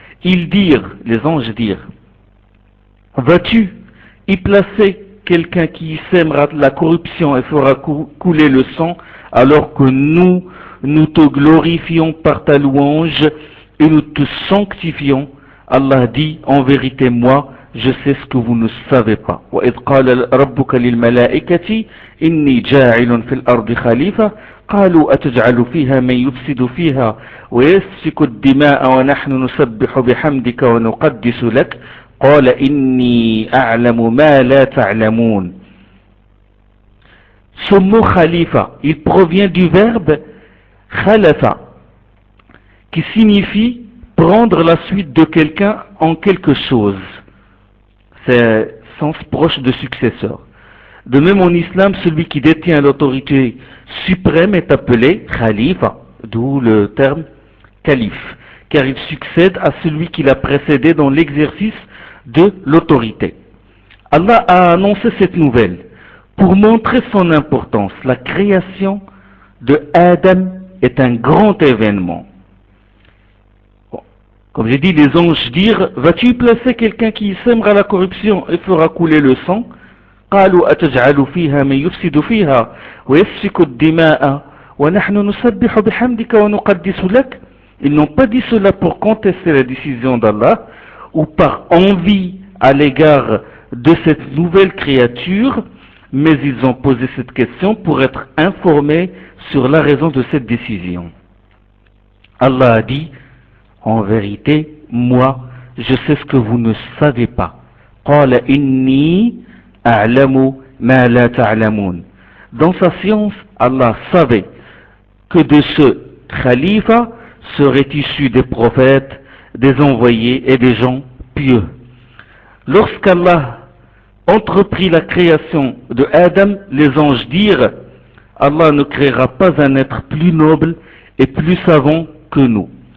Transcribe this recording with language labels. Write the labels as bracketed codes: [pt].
[fr] Les anges dirent, vas-tu y placer quelqu'un qui sèmera la corruption et fera couler le sang, alors que nous te glorifions par ta louange et nous te sanctifions. Allah dit, en vérité, moi, je sais ce que vous ne savez pas. [ar] وَإِذْ قَالَ رَبُّكَ لِلْمَلَائِكَةِ إِنِّي جَاعِلٌ فِي الْأَرْضِ خَلِيفَةً قالوا أتجعل فيها من يفسد فيها ويسفك الدماء ونحن نسبح بحمدك ونقدس لك قال إني أعلم ما لا تعلمون. [fr] Ce mot khalifa, il provient du verbe khalafa, qui signifie prendre la suite de quelqu'un en quelque chose. C'est sens proche de successeur. De même en islam, celui qui détient l'autorité suprême est appelé khalifa, d'où le terme calife, car il succède à celui qui l'a précédé dans l'exercice de l'autorité. Allah a annoncé cette nouvelle pour montrer son importance. La création de Adam est un grand événement. Comme j'ai dit, les anges dirent, vas-tu placer quelqu'un qui sèmera la corruption et fera couler le sang? [ar] قالوا أتجعل فيها من يفسد فيها ويسفك الدماء ونحن نسبح بحمدك ونقدس لك. [fr] Ils n'ont pas dit cela pour contester la décision d'Allah ou par envie à l'égard de cette nouvelle créature, mais ils ont posé cette question pour être informés sur la raison de cette décision. Allah a dit, en vérité, moi, je sais ce que vous ne savez pas. [ar] قال إني أعلم ما لا تعلمون. [fr] Dans sa science, Allah savait que de ce khalifa seraient issus des prophètes, des envoyés et des gens pieux. Lorsqu'Allah entreprit la création de Adam, les anges dirent, Allah ne créera pas un être plus noble et plus savant que nous.